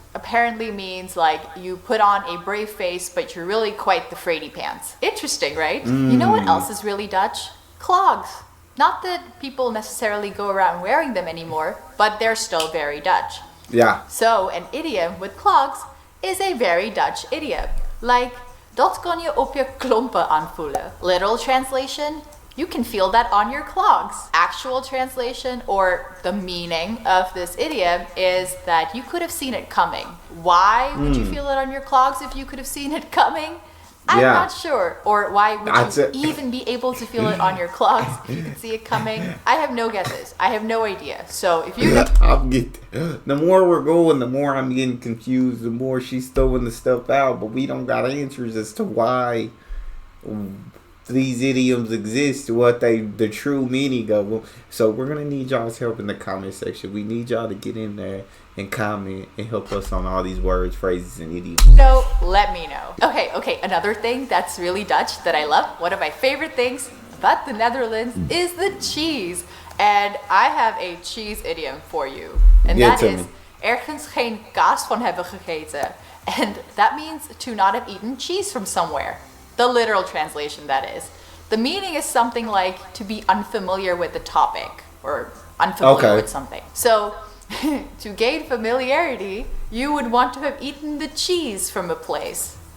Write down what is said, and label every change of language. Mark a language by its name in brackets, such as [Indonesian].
[English] Apparently means like you put on a brave face, but you're really quite the fraidy pants. Interesting, right? You know what else is really Dutch? Clogs. Not that people necessarily go around wearing them anymore, but they're still very Dutch. Yeah. So an idiom with clogs is a very Dutch idiom. [Dutch] Like, dat kan je op je klompen aanvoelen. [English] Literal translation, you can feel that on your clogs. Actual translation, or the meaning of this idiom, is that you could have seen it coming. Why would you feel it on your clogs if you could have seen it coming? I'm not sure. Or why would you even be able to feel it on your clogs if you could see it coming? I have no guesses. I have no idea. So if you... The more we're going, the more I'm getting confused, the more she's throwing the stuff out, but we don't got answers as to why these idioms exist, what the true meaning of them. So we're going to need y'all's help in the comment section. We need y'all to get in there and comment and help us on all these words, phrases, and idioms. No, let me know. Okay, another thing that's really Dutch that I love, one of my favorite things about the Netherlands is the cheese. And I have a cheese idiom for you. And that is, [Dutch] ergens geen kaas van hebben gegeten. [English] And that means to not have eaten cheese from somewhere. The literal translation, that is. The meaning is something like to be unfamiliar with the topic or unfamiliar with something. So to gain familiarity, you would want to have eaten the cheese from a place.